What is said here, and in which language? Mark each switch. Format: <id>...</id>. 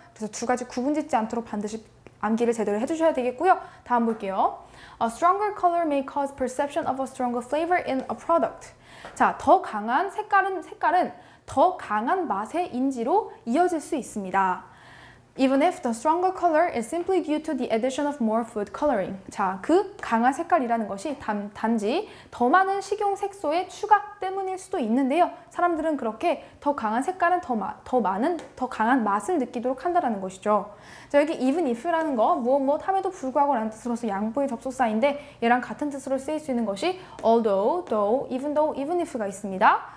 <ko>그래서 두 가지 구분 짓지 않도록 반드시 암기를 제대로 해주셔야 되겠고요. 다음 볼게요.</ko> <en>A stronger color may cause perception of a stronger flavor in a product.</en> <ko>자, 더 강한 색깔은 더 강한 맛의 인지로 이어질 수 있습니다.</ko> <en>Even if the stronger color is simply due to the addition of more food coloring.</en> <ko>자, 그 강한 색깔이라는 것이 단지 더 많은 식용 색소의 추가 때문일 수도 있는데요. 사람들은 그렇게 더 강한 색깔은 더 강한 맛을 느끼도록 한다는 것이죠. 자, 여기 even if라는 거 무엇 함에도 불구하고 라는 뜻으로서 양보의 접속사인데 얘랑 같은 뜻으로 쓰일 수 있는 것이 although, though, even if가 있습니다.</ko>